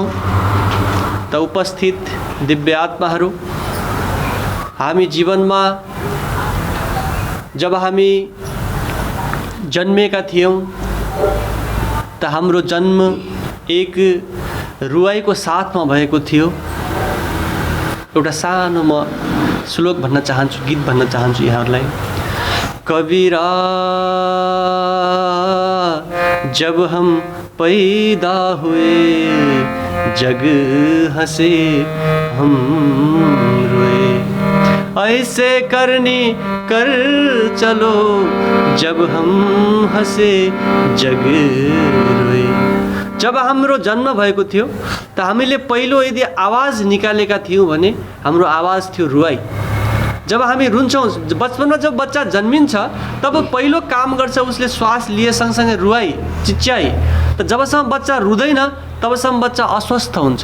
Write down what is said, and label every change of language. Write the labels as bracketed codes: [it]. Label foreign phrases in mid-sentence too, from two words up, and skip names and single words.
[ne] त उपस्थित दिव्य आत्माहरू, हामी जीवनमा जब हामी जन्मेका थियौँ त हाम्रो जन्म एक रुवाईको साथमा भएको थियो। एउटा सानो म श्लोक भन्न चाहन्छु, गीत भन्न चाहन्छु यहाँहरूलाई। [hi] कबीरा जब हम पैदा हुए जग हंसे हम रोए, ऐसे करनी कर चलो जब हम हंसे जग रोए। [ne] जब हाम्रो जन्म भएको थियो त हामीले पहिलो यदि आवाज निकालेका थियौँ भने हाम्रो आवाज थियो रुवाई। जब हामी रुन्छौँ, बचपनमा जब बच्चा जन्मिन्छ तब पहिलो काम गर्छ उसले श्वास लिए सँगसँगै रुवाई, चिच्याई। त जबसम्म बच्चा रुँदैन तबसम्म बच्चा अस्वस्थ हुन्छ।